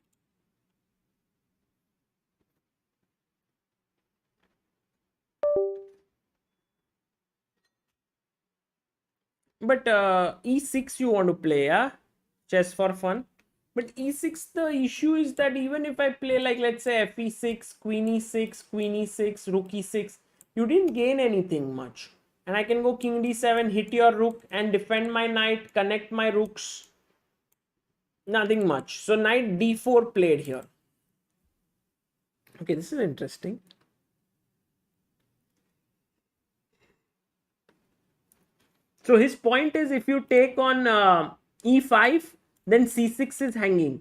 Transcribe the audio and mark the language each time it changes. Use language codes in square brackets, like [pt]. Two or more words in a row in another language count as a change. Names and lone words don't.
[en] But e6 you want to play, yeah? Chess for fun. But e6, the issue is that even if I play like, let's say, fe6, queen e6, queen e6, rook e6, you didn't gain anything much. And I can go king d7, hit your rook and defend my knight, connect my rooks. Nothing much. So knight d4 played here. Okay, this is interesting. So his point is, if you take on e5, then c6 is hanging.